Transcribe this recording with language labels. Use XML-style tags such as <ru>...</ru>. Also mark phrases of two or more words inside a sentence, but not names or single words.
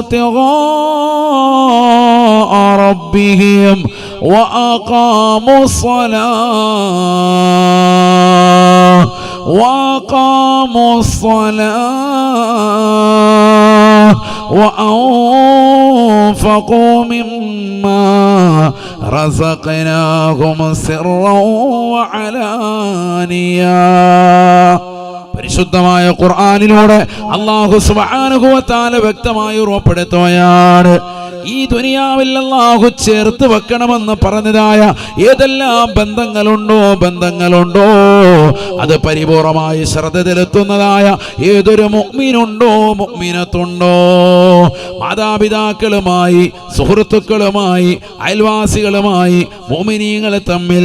<ar>ابتغاء ربهم وأقاموا الصلاة وأنفقوا مما رزقناهم سرا وعلانية.</ar> <ml>പരിശുദ്ധമായ ഖുർആനിലൂടെ</ml> <ar>الله سبحانه وتعالى</ar> <ml>വ്യക്തമായി ഉറപ്പെടുത്തുകയാണ്, ഈ ദുനിയാവിൽ അല്ലാഹു ചേർത്ത് വെക്കണമെന്ന് പറഞ്ഞതായ ഏതെല്ലാം ബന്ധങ്ങളുണ്ടോ അത് പരിപൂർണമായി ശ്രദ്ധ ചെലുത്തുന്നതായ ഏതൊരു മുഅ്മിനുണ്ടോ മുഅ്മിനത്തുണ്ടോ, മാതാപിതാക്കളുമായി, സുഹൃത്തുക്കളുമായി, അയൽവാസികളുമായി, മുഅ്മിനീങ്ങൾ തമ്മിൽ</ml>